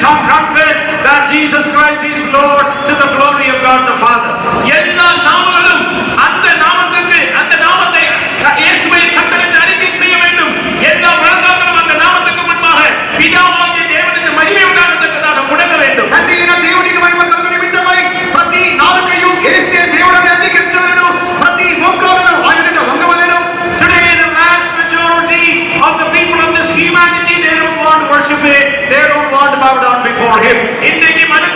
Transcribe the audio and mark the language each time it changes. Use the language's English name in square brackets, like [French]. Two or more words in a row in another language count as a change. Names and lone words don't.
[English] confess that Jesus Christ is Lord to the glory of God the Father. [Tamil] எல்லா நாமங்களும் அந்த நாமத்துக்கு அந்த நாமத்தை இயேசுவை கர்த்தர் என்று அறிக்கை செய்ய வேண்டும். எல்லா முழங்கால்களும் அந்த நாமத்துக்கு முன்பாக பிதாவாகிய தேவனுக்கு மகிமை உண்டாகத்தக்கதாக முழங்க வேண்டும். [Telugu] తండ్రి అయిన దేవునికి మహిమ కలుగు నిమిత్తమై ప్రతి నాలుకయు యేసే దేవుడని అంగీకరించవలెను. ప్రతి మోకాలును ఆయన ఎదుట వంగవలెను. [English] Today the vast majority of the people of this humanity, they don't want to worship Him. They don't want to bow down before Him. [Tamil] இன்றைக்கு